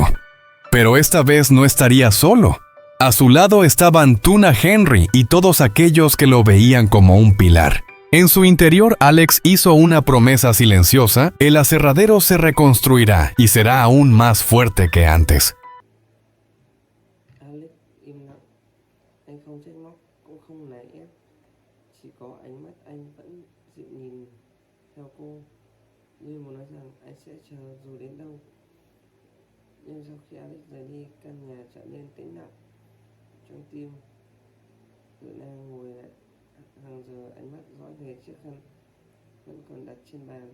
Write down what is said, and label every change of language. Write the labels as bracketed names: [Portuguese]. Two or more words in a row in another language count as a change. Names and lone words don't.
[Spanish] Pero esta vez no estaría solo. A su lado estaban Tuna, Henry y todos aquellos que lo veían como un pilar. En su interior, Alex hizo una promesa silenciosa: el aserradero se reconstruirá y será aún más fuerte que antes. [Vietnamese] Alex im lặng, anh không trách móc cũng không nài ép, chỉ có ánh mắt anh vẫn dịu nhìn theo cô, như muốn nói rằng anh sẽ chờ dù đến đâu. Nhưng sau khi Alex rời đi, căn nhà trở nên tĩnh lặng. Trong tim Tự Na ngồi lại hàng giờ, ánh mắt dõi về chiếc khăn vẫn còn đặt trên bàn.